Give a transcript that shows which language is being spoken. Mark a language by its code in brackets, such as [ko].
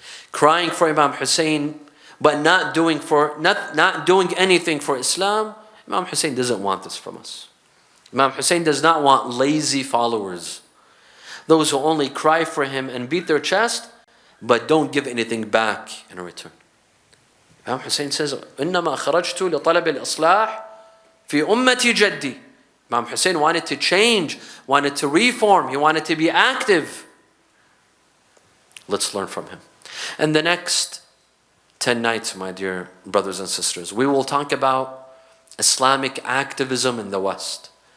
[en] Crying for Imam Hussein, but not doing anything for Islam. Imam Hussein doesn't want this from us. Imam Hussein does not want lazy followers. Those who only cry for him and beat their chest, but don't give anything back in return. Imam Hussein says, [ar] إِنَّمَا خَرَجْتُ لِطَلَبِ الْإِصْلَاحِ فِي أُمَّتِ جَدِّي. [en] Imam Hussein wanted to change, wanted to reform, he wanted to be active. Let's learn from him. And the next 10 nights, my dear brothers and sisters, we will talk about Islamic activism in the West.